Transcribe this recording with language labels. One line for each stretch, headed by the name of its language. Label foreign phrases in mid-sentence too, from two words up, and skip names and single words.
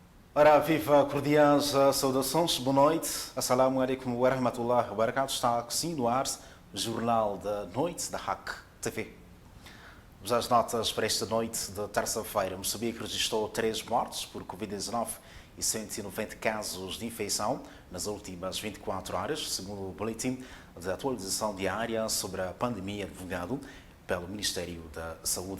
Portuguese: Ora, viva cordiais saudações, boa noite.
Arabic: السلام عليكم ورحمة الله وبركاته.
Portuguese: Está assim no ar o Jornal da Noite da RAC TV. Vamos às notas para esta noite de terça-feira. Moçambique registrou 3 mortes por Covid-19 e 190 casos de infecção nas últimas 24 horas, segundo o boletim de atualização diária sobre a pandemia divulgado pelo Ministério da Saúde.